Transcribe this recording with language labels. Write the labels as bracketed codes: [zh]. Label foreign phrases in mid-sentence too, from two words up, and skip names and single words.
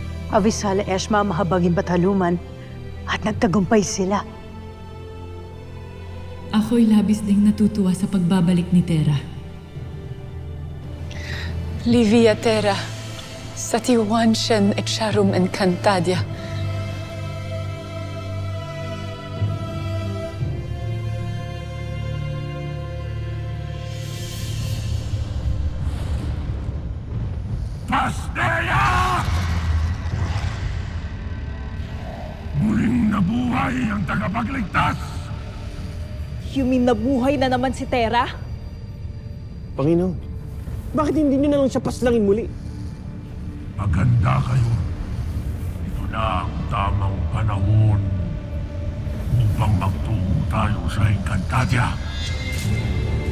[tl] Avisala Eshma mahabaging bataluman at nagtagumpay sila. Ako'y labis ding natutuwa sa pagbabalik ni Terra. Livia Terra, Satiwan Shen et Sharum Encantadia. Pastea! Muling nabuhay ang tagapagligtas! [en] You mean [tl] nabuhay na naman si Terra? Panginoon, bakit hindi niyo na lang siya paslangin muli? Maganda kayo. Ito na ang tamang panahon upang magtungo tayo sa Encantadia.